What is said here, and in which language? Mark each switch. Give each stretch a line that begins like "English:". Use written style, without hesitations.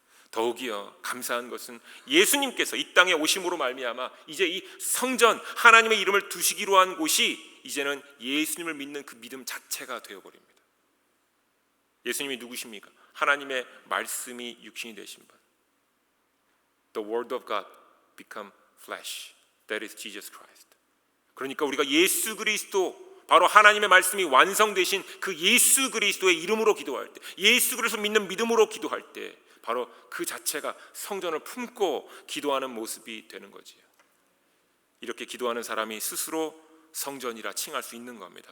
Korean: 더욱이요, 감사한 것은 예수님께서 이 땅에 오심으로 말미암아 이제 이 성전, 하나님의 이름을 두시기로 한 곳이 이제는 예수님을 믿는 그 믿음 자체가 되어버립니다. 예수님이 누구십니까? 하나님의 말씀이 육신이 되신 분.
English: The word of God become flesh. That is Jesus Christ.
Korean: 그러니까 우리가 예수 그리스도, 바로 하나님의 말씀이 완성되신 그 예수 그리스도의 이름으로 기도할 때, 예수 그리스도 믿는 믿음으로 기도할 때 바로 그 자체가 성전을 품고 기도하는 모습이 되는 거지요. 이렇게 기도하는 사람이 스스로 성전이라 칭할 수 있는 겁니다.